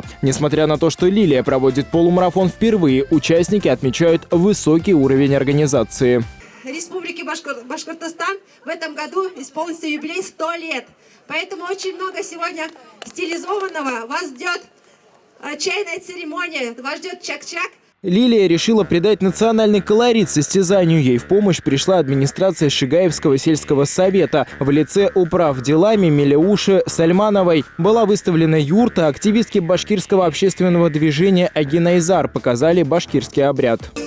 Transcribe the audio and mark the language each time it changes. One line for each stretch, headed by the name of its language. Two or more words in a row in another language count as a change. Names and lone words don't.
Russian: Несмотря на то, что Лилия проводит полумарафон впервые, участники отмечают высокий уровень организации. Республики Башкортостан в этом году исполнится юбилей 100 лет. Поэтому очень много сегодня стилизованного. Вас ждет чайная церемония, вас ждет чак-чак. Лилия решила придать национальный колорит состязанию. Ей в помощь пришла администрация Шигаевского сельского совета. В лице управ делами Мелеуши Сальмановой была выставлена юрта. Активистки башкирского общественного движения Агинайзар показали башкирский обряд.